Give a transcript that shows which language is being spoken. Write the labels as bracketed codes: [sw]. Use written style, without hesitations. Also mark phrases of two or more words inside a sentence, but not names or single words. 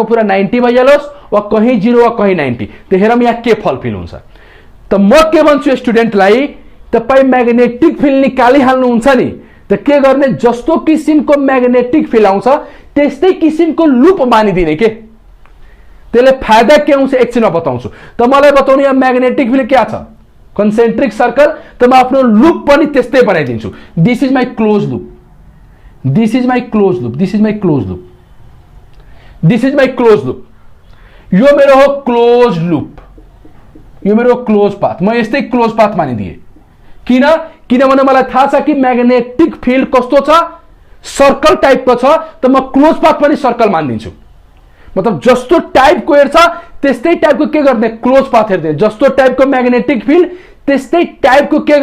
[ne] पूरा 90 भइहालोस् वा कहीं 0 वा कहीं 90 त हेरौं यहाँ के फलफिल हुन्छ त म के भन्छु स्टुडेन्टलाई तपाई [en] magnetic field [ne] निकालिहाल्नु हुन्छ नि त के गर्ने जस्तो किसिमको [en] magnetic field [ne] आउँछ त्यस्तै किसिमको लूप बानिदिने के त्यसले फाइदा के आउँछ एकछिनमा बताउँछु त मलाई बताउनु यहाँ [en] magnetic field [ne] के छ [en] concentric circle [ne] त म आफ्नो लूप पनि त्यस्तै बनाइदिन्छु [en] this is my close loop this is my close loop this is my close loop this is my close loop [ne] यो मेरो हो [en] close loop [ne] यो मेरो [en] close path [ne] म यस्तै [en] close path [ne] मानिदिए किनभने मलाई थाहा छ कि [en] magnetic field [ne] कस्तो छ सर्कल टाइपको छ त म [en] close path [ne] पनि सर्कल मानिदिन्छु मतलब जस्तो टाइपको हेर्छ त्यस्तै टाइपको के गर्ने [en] close path [ne] हेर्ने जस्तो टाइपको [en] magnetic field [ne] त्यस्तै टाइपको के